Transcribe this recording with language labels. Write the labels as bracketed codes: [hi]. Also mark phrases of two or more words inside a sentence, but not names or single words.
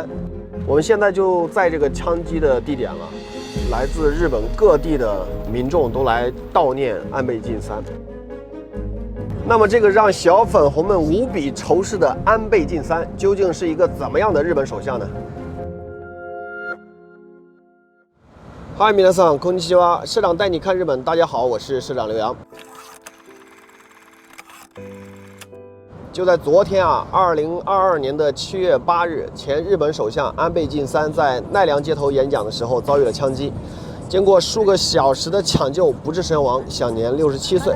[zh] 我们现在就在这个枪击的地点了，来自日本各地的民众都来悼念安倍晋三。那么，这个让小粉红们无比仇视的安倍晋三，究竟是一个怎么样的日本首相呢？嗨， [ja] 皆さんこんにちは， [zh] 社长带你看日本。大家好，我是社长刘洋。就在昨天2022年7月8日，前日本首相安倍晋三在奈良街头演讲的时候遭遇了枪击，经过数个小时的抢救，不治身亡，享年67岁。